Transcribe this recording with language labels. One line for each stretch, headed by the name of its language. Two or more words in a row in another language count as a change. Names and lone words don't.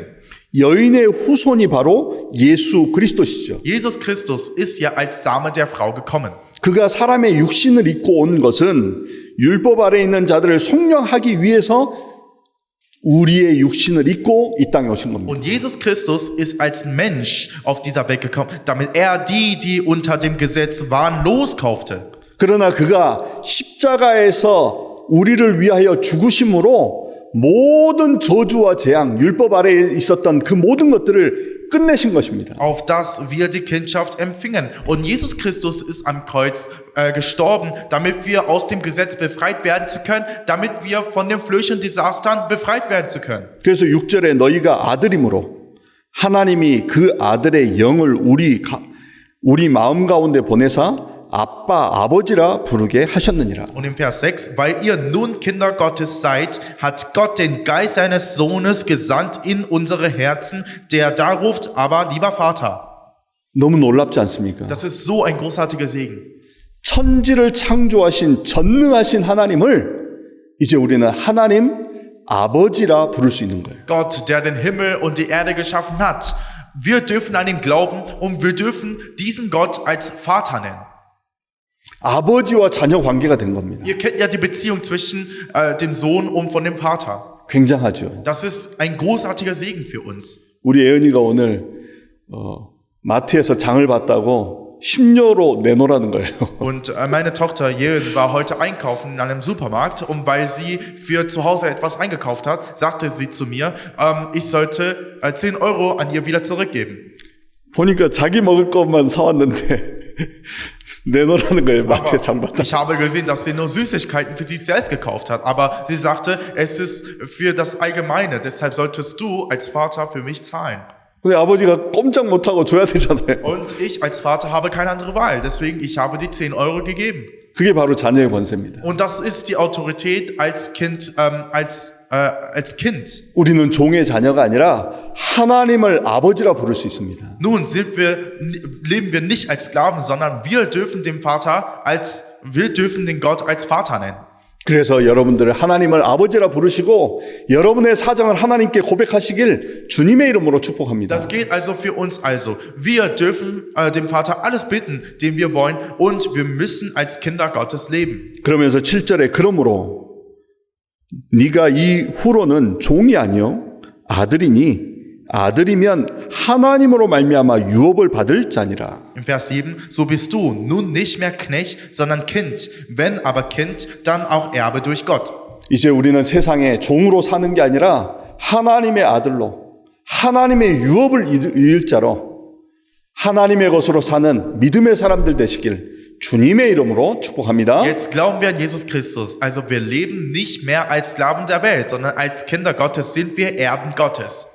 Korean: 여인의 후손이 바로 예수 그리스도시죠.
German: Jesus Christus ist ja als Same der Frau gekommen.
Korean: 그가 사람의 육신을 입고 온 것은 율법 아래에 있는 자들을 속량하기 위해서 우리의 육신을 입고 이 땅에 오신 겁니다.
German: Und Jesus Christus ist als Mensch auf dieser Welt gekommen, damit er die unter dem Gesetz waren, loskaufte.
Korean: 그러나 그가 십자가에서 우리를 위하여 죽으심으로 모든 저주와 재앙, 율법 아래에 있었던 그 모든 것들을 끝내신 것입니다.
German: Auf das wir die Kindschaft empfingen. Und Jesus Christus ist am Kreuz gestorben, damit wir aus dem Gesetz befreit werden zu können, damit wir von den Flüchen Desastern befreit werden zu können.
Korean: 그래서 6절에 너희가 아들이므로 하나님이 그 아들의 영을 우리 마음 가운데 보내사 아빠, 아버지라 부르게 하셨느니라.
German: Und im Vers 6, weil ihr nun Kinder Gottes seid, hat Gott den Geist seines Sohnes gesandt in unsere Herzen, der da ruft, aber lieber Vater.
Korean: 너무 놀랍지 않습니까?
German: Das ist so ein großartiger Segen.
Korean: 천지를 창조하신 전능하신 하나님을 이제 우리는 하나님 아버지라 부를 수 있는 거예요.
German: Gott, der den Himmel und die Erde geschaffen hat. Wir dürfen an ihn glauben und wir dürfen diesen Gott als Vater nennen.
Korean: 아버지와 자녀 관계가 된 겁니다.
German: Ihr kennt ja die Beziehung zwischen dem Sohn und von dem Vater.
Korean: 굉장하죠.
German: Das ist ein großartiger Segen für uns.
Korean: 우리 예은이가 오늘 마트에서 장을 봤다고 심려로 내놓으라는 거예요.
German: Und meine Tochter Jeön war heute einkaufen in einem Supermarkt und weil sie für zu Hause etwas eingekauft hat, sagte sie zu mir, ich sollte 10 Euro an ihr wieder zurückgeben.
Korean: 보니까 자기 먹을 것만 사왔는데 내놓으라는 거예요. 마트에 장 봤다.
German: Ich habe gesehen, dass sie nur Süßigkeiten für sich selbst gekauft hat, aber sie sagte, es ist für das Allgemeine, deshalb solltest du als Vater für mich zahlen.
Korean: 근데 아버지가 꼼짝 못하고 줘야 되잖아요.
German: Und ich als Vater habe keine andere Wahl, deswegen ich habe die 10 Euro gegeben.
Korean: 그게 바로 자녀의 권세입니다.
German: Und das ist die Autorität als Kind, als Kind.
Korean: 우리는 종의 자녀가 아니라 하나님을 아버지라 부를 수 있습니다.
German: Nun leben wir nicht als Sklaven, sondern wir dürfen den Gott als Vater nennen.
Korean: 그래서 여러분들 하나님을 아버지라 부르시고 여러분의 사정을 하나님께 고백하시길 주님의 이름으로 축복합니다.
German: Das gilt also für uns also. Wir dürfen dem Vater alles bitten, den wir wollen, und wir müssen als Kinder Gottes leben.
Korean: 그러면서 7절에 그러므로 네가 이후로는 종이 아니요 아들이니 아들이면 하나님으로 말미암아 유업을 받을 자니라.
German: Im Vers 7, so bist du nun nicht mehr Knecht, sondern Kind. Wenn aber Kind, dann auch Erbe durch Gott.
Korean: 이제 우리는 세상에 종으로 사는 게 아니라 하나님의 아들로 하나님의 유업을 이을 자로 하나님의 것으로 사는 믿음의 사람들 되시길 주님의 이름으로 축복합니다.
German: Jetzt glauben wir an Jesus Christus. Also wir leben nicht mehr als Sklaven der Welt, sondern als Kinder Gottes sind wir Erben Gottes.